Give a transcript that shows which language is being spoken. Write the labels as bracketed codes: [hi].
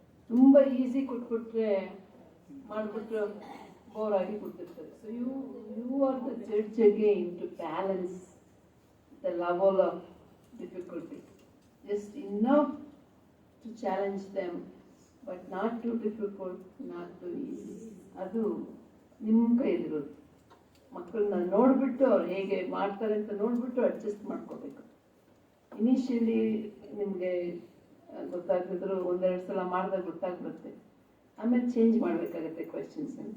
[kn] ತುಂಬ ಈಸಿ ಕೊಟ್ಬಿಟ್ರೆ ಮಾಡಿಬಿಟ್ಟು ಬೋರ್ ಆಗಿ ಕೊಡ್ತಿರ್ತಾರೆ. [en] So you are the judge again to balance the level of difficulty. Just enough to challenge them, but not too difficult, not too easy. [kn] ಅದು ನಿಮ್ಮ ಕೈಲಿರೋದು. ಮಕ್ಕಳನ್ನ ನೋಡಿಬಿಟ್ಟು ಅವ್ರು ಹೇಗೆ ಮಾಡ್ತಾರೆ ಅಂತ ನೋಡಿಬಿಟ್ಟು ಅಡ್ಜಸ್ಟ್ ಮಾಡ್ಕೋಬೇಕು. ಇನಿಷಿಯಲಿ ನಿಮಗೆ ಗೊತ್ತಾಗ್ತಿದ್ರು, ಒಂದೆರಡು ಸಲ ಮಾಡಿದಾಗ ಗೊತ್ತಾಗ್ಬಿಡುತ್ತೆ. ಆಮೇಲೆ ಚೇಂಜ್ ಮಾಡಬೇಕಾಗತ್ತೆ ಕ್ವೆಶನ್ಸ್.